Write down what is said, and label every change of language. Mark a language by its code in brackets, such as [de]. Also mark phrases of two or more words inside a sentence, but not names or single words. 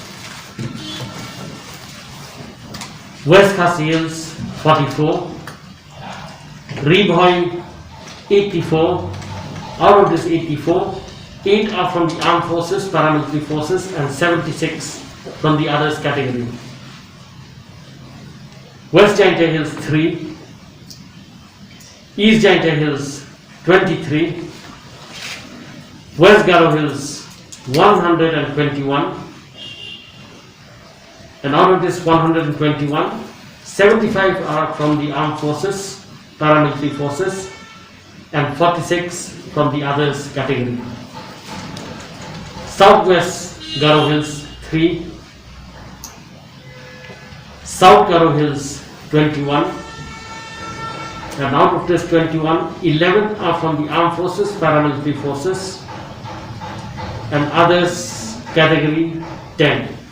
[en] West Khasi Hills 44, RiKhasi 84, out of this 84, 8 are from the armed forces, paramilitary forces, and 76 from the others category. West Jainti Hills 3, East Jainti Hills 23, West Garo Hills 121, and out of this 121, 75 are from the armed forces, paramilitary forces, and 46 from the others category. Southwest Garo Hills 3, South Garo Hills 21, and out of this 21, 11 are from the armed forces, paramilitary forces, and others category 10.